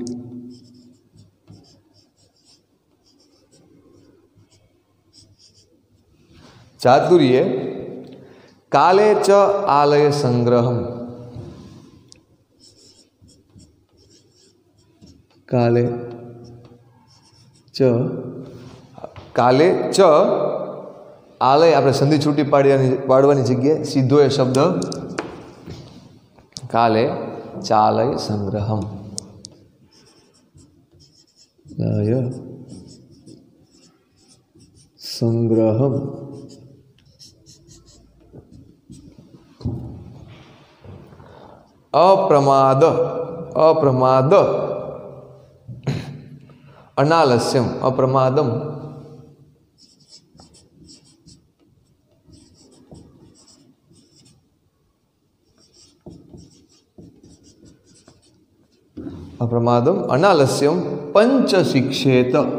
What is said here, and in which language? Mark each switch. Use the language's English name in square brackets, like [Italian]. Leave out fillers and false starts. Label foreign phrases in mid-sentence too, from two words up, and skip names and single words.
[Sanskrit] चातुर्य काले च आलय संग्रहम। काले च आलय [Gujarati] આપણે સંધિ છૂટી પાડવાની જગ્યાએ સીધો એ શબ્દ [Sanskrit] કાલે ચાલય સંગ્રહમ। લય સંગ્રહમ। अप्रमाद। अप्रमाद अनालस्यम। अप्रमादम अप्रमादम अनालस्यम पंच शिक्षेत।